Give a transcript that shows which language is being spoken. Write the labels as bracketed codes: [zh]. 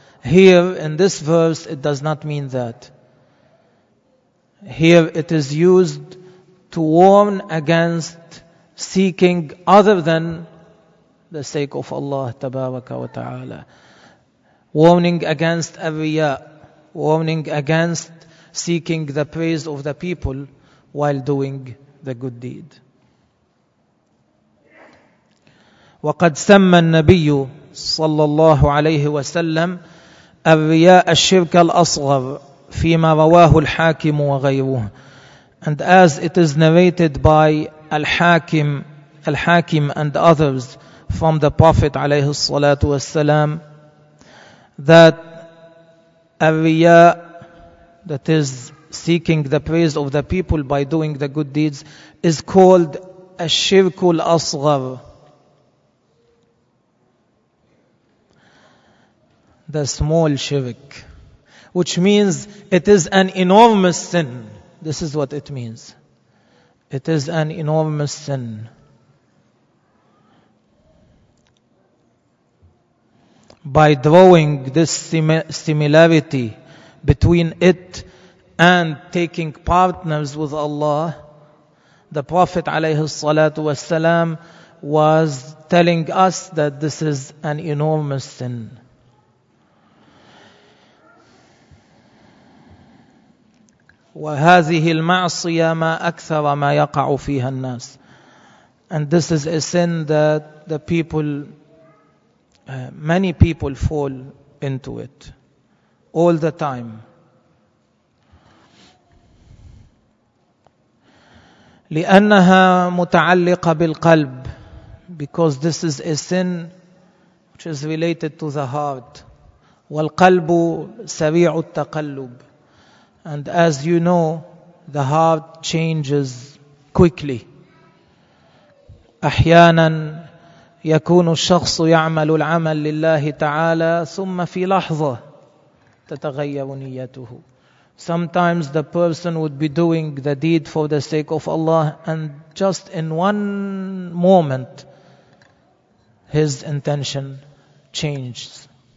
[en] Here in this verse it does not mean that. Here it is used to warn against seeking other than the sake of Allah Tabaraka wa Ta'ala. Warning against arriya, warning against seeking the praise of the people while doing the good deed. [ar] وقد سمى النبي صلى الله عليه وسلم الرياء الشرك الأصغر فيما رواه الحاكم وغيره. [en] And as it is narrated by Al-Hakim and others from the Prophet عليه الصلاة والسلام, that الرياء, that is seeking the praise of the people by doing the good deeds, is called الشرك الأصغر, the small shirk, which means it is an enormous sin. This is what it means. It is an enormous sin. By drawing this similarity between it and taking partners with Allah, the Prophet عليه الصلاة والسلام was telling us that this is an enormous sin. [ar] وهذه المعصية ما أكثر ما يقع فيها الناس. [en] And this is a sin that the people, many people fall into it all the time. [ar] لأنها متعلقة بالقلب. [en] Because this is a sin which is related to the heart. [ar] والقلب سريع التقلب. [en] And as you know, the heart changes quickly. [ar] أحيانا يكون الشخص يعمل العمل لله تعالى ثم في لحظة تتغير نيته. [en] Sometimes the person would be doing the deed for the sake of Allah and just in one moment his intention changes.